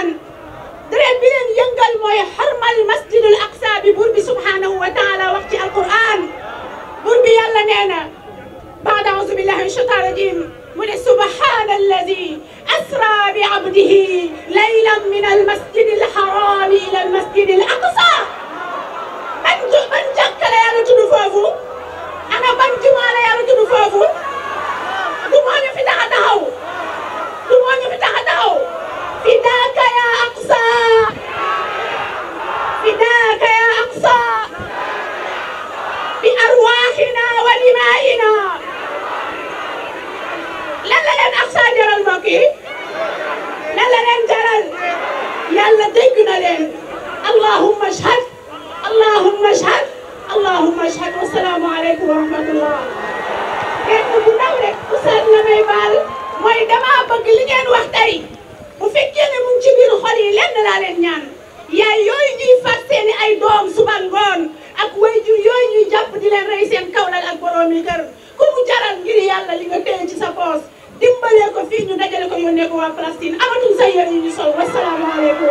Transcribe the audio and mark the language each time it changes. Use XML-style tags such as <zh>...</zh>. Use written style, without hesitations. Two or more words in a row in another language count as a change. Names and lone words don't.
<wo>deret bi leen yëngal mooy xarmal masjidul aqsa bi buur bi</wo> <ar>سبحانه وتعالى</ar> <wo>wax ci alquran buur bi yàlla nee na</wo> <ar>بعد أعوذ بالله من الشيطان الرجيم</ar> <wo>mu ne</wo> <ar>سبحان الذي أسرى بعبده ليلا من المسجد الحرام إلى المسجد الأقصى.</ar> <wo>ban jàkka la yàlla tudd foofu ana ban jumaa la yàlla tudd foofu du moo ñu fi tax a taxaw du moo ñu fi tax a taxaw</wo> <ar>فداك يا أقصى فداك يا أقصى بأرواحنا ودمائنا.</ar> <wo>lan la leen Aqsa jaral mbokk yi lan la leen jaral yàlla dégg na leen.</wo> <ar>اللهم اشهد اللهم اشهد اللهم اشهد. والسلام عليكم ورحمة الله.</ar> <wo>kenn bu ndaw rek oustaz la may baal mooy dama bëgg li ngeen wax tey bu fekkee ne mu ngi ci biir xol yi lenn laa leen ñaan. yaay yooyu ñuy fat seeni ay doom suba ngoon ak wayjur yooyu ñuy jàpp di leen rey seen kawlal ak boroomi kër ku mu jaral ngir yàlla li nga téye ci sa poos dimbalee ko fii ñu dajale ko yónnee ko waa Palestine amatul sa yére yu ñu sol.</wo>